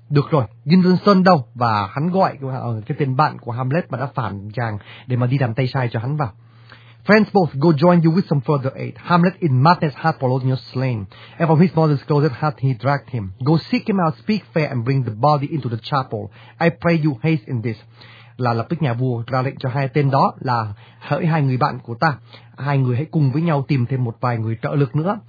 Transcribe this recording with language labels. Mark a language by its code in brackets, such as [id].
[vi] Được rồi, Guildenstern đâu? Và hắn gọi cái tên bạn của Hamlet mà đã phản chàng để mà đi làm tay sai cho hắn vào. [en] Friends both, go join you with some further aid. Hamlet in madness hath Polonius slain, and from his mother's closet hath he dragged him. Go seek him out, speak fair, and bring the body into the chapel. I pray you haste in this. [vi] Là lập tức nhà vua ra lệnh cho hai tên đó là hỡi hai người bạn của ta, hai người hãy cùng với nhau tìm thêm một vài người trợ lực nữa.